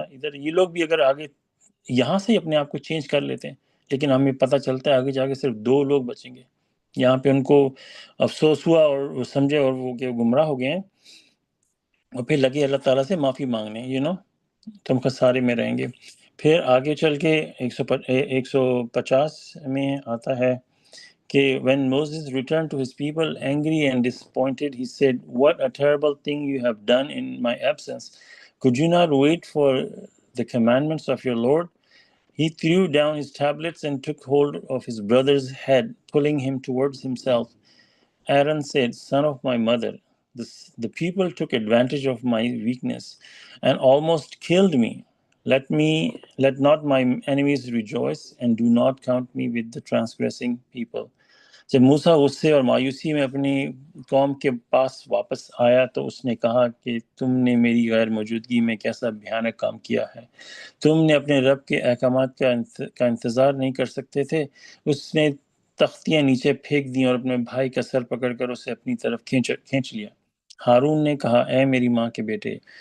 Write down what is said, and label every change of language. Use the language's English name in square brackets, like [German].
[Urdu] ادھر یہ لوگ بھی اگر آگے یہاں سے اپنے آپ کو چینج کر لیتے ہیں، لیکن ہمیں پتہ چلتا ہے آگے جا کے صرف 2 لوگ بچیں گے. یہاں پہ ان کو افسوس ہوا اور وہ سمجھے اور وہ کہ گمراہ ہو گئے ہیں، اور پھر لگے اللہ تعالیٰ سے معافی مانگنے، تم خسارے میں رہیں گے. پھر آگے چل کے 150 میں آتا ہے کہ [English] when Moses returned to his people angry and disappointed, he said, what a terrible thing you have done in my absence. Could you not wait for the commandments of your Lord? He threw down his tablets and took hold of his brother's head, pulling him towards himself. Aaron said, son of my mother, the people took advantage of my weakness and almost killed me. Let not my enemies rejoice, and do not count me with the transgressing people. [Urdu] جب موسیٰ غصے اور مایوسی میں اپنی قوم کے پاس واپس آیا تو اس نے کہا کہ تم نے میری غیر موجودگی میں کیسا بھیانک کام کیا ہے، تم نے اپنے رب کے احکامات کا انتظار نہیں کر سکتے تھے۔ اس نے تختیاں نیچے پھینک دیں اور اپنے بھائی کا سر پکڑ کر اسے اپنی طرف کھینچ لیا۔ ہارون نے کہا، اے میری ماں کے بیٹے،